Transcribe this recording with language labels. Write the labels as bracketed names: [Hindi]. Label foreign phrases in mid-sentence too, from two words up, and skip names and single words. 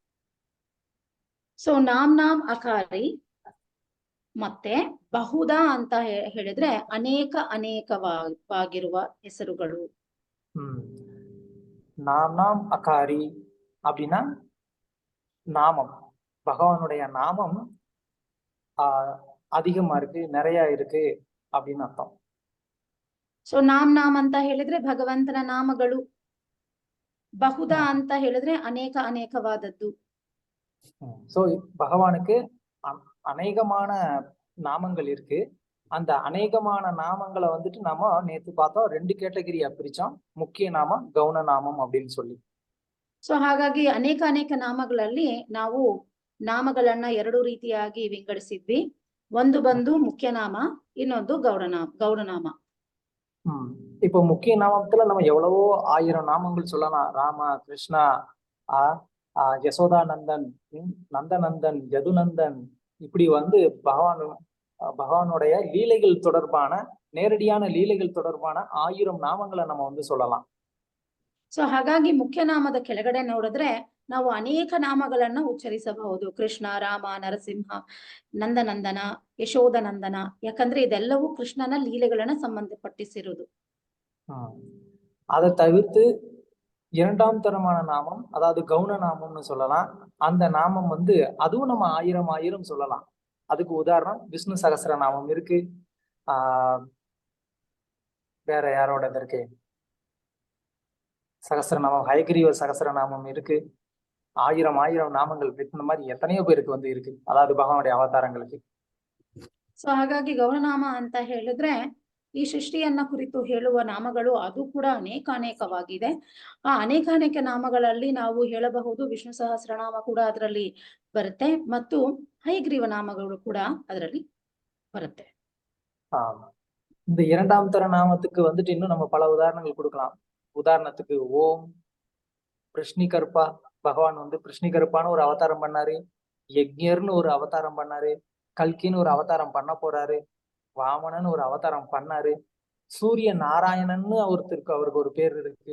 [Kannada] ಸೊ ನಾಮ್ ಅಕಾರಿ ಮತ್ತೆ ಬಹುದಾ ಅಂತ ಹೇಳಿದ್ರೆ ಅನೇಕವಾಗಿರುವ ಹೆಸರುಗಳು. [Tamil] நாம் அகாரி அப்படின்னா நாமம், பகவானுடைய நாமம் அதிகமா இருக்கு, நிறைய இருக்கு அப்படின்னு அர்த்தம். [Kannada] ಸೊ ನಾಮ್ ಅಂತ ಹೇಳಿದ್ರೆ ಭಗವಂತನ ನಾಮಗಳು, ಬಹುದಾ ಅಂತ ಹೇಳಿದ್ರೆ ಅನೇಕವಾದದ್ದು. [Tamil] சோ பகவானுக்கு அநேகமான நாமங்கள் இருக்கு. அந்த அநேகமான நாமங்களை வந்துட்டு நாம நேத்து பார்த்தோம், 2 கேட்டகரியா பிரிச்சோம், முக்கிய நாமம், கவுன நாமம் அப்படின்னு சொல்லி. [Kannada] ಸೊ ಹಾಗಾಗಿ ಅನೇಕ ನಾಮಗಳಲ್ಲಿ ನಾವು ನಾಮಗಳನ್ನ 2 ರೀತಿಯಾಗಿ ವಿಂಗಡಿಸಿದ್ವಿ. ಒಂದು ಬಂದು ಮುಖ್ಯ ನಾಮ, ಇನ್ನೊಂದು ಗೌಡನಾಮ. [Tamil] இப்போ முக்கிய நாமத்துல நம்ம எவ்வளவோ 1000 நாமங்கள் சொல்லலாம். ராம, கிருஷ்ணா, யசோதானந்தன், நந்தநந்தன், யதுநந்தன், இப்படி வந்து பகவானுடைய லீலைகள் தொடர்பான, நேரடியான லீலைகள் தொடர்பான 1000 நாமங்களை நம்ம வந்து சொல்லலாம். [Kannada] ಸೊ ಹಾಗಾಗಿ ಮುಖ್ಯ ನಾಮದ ಕೆಳಗಡೆ ನೋಡಿದ್ರೆ ನಾವು ಅನೇಕ ನಾಮಗಳನ್ನ ಉಚ್ಚರಿಸಬಹುದು. ಕೃಷ್ಣ, ರಾಮ, ನರಸಿಂಹ, ನಂದನಂದನ, ಯಶೋಧನಂದನ. ಯಾಕಂದ್ರೆ ಇದೆಲ್ಲವೂ ಕೃಷ್ಣನ ಲೀಲೆಗಳನ್ನ ಸಂಬಂಧಪಟ್ಟಿಸಿರುವುದು. [Tamil] அதை தவிர்த்து 2ஆம் தரமான நாமம், அதாவது கவுன நாமம்னு சொல்லலாம். அந்த நாமம் வந்து அதுவும் நம்ம 1000 சொல்லலாம். அதுக்கு உதாரணம் விஷ்ணு சகஸ்ர நாமம் இருக்கு. வேற யாரோட இருக்கு? சகஸ்ரநாமம், ஹயகிரீவ சகஸ்ரநாமம் இருக்கு. 1000 நாமங்கள் இந்த மாதிரி எத்தனையோ பேருக்கு வந்து இருக்கு, அதாவது பகவானுடைய அவதாரங்களுக்கு. [Kannada] ಸೊ ಹಾಗಾಗಿ ಗೌರನಾಮ ಅಂತ ಹೇಳಿದ್ರೆ ಈ ಸೃಷ್ಟಿಯನ್ನ ಕುರಿತು ಹೇಳುವ ನಾಮಗಳು ಅದು ಕೂಡ ಅನೇಕವಾಗಿದೆ. ಆ ಅನೇಕ ನಾಮಗಳಲ್ಲಿ ನಾವು ಹೇಳಬಹುದು ವಿಷ್ಣು ಸಹಸ್ರನಾಮ ಕೂಡ ಅದರಲ್ಲಿ ಬರುತ್ತೆ, ಮತ್ತು ಹಯಗ್ರೀವ ನಾಮಗಳು ಕೂಡ ಅದರಲ್ಲಿ ಬರುತ್ತೆ. [Tamil] இந்த 2ஆம் தர நாமத்துக்கு வந்துட்டு இன்னும் நம்ம பல உதாரணங்கள் கொடுக்கலாம். உதாரணத்துக்கு ஓம், பிருஷ்ணிகர்பா, பகவான் வந்து பிருஷ்ணிகர்பான்னு ஒரு அவதாரம் பண்ணாரு, யக்ஞர்னு ஒரு அவதாரம் பண்ணாரு, கல்கின்னு ஒரு அவதாரம் பண்ண போறாரு, வாமனன்னு ஒரு அவதாரம் பண்ணாரு, சூரிய நாராயணன்னு அவருக்கு ஒரு பேர் இருக்கு.